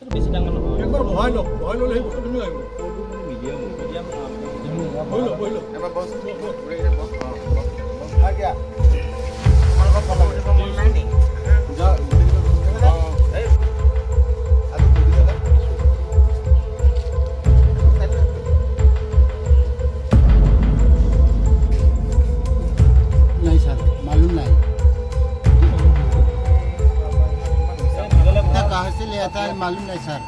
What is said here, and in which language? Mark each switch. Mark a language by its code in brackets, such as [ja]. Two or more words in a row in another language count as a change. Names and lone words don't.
[as] বেছি ডাঙৰ নহয় একবাৰ বহাই লওক সেই বস্তু ধুনীয়া আহিব মিডিয়াম বহি লওক এবাৰ বস আজ্ঞা তোমালোকৰ ফটো উঠিব মন নাই নি যা এই আৰু দুই দাদা [hi] नहीं सर मालूम नहीं कहाँ से ले आता है मालूम नहीं सर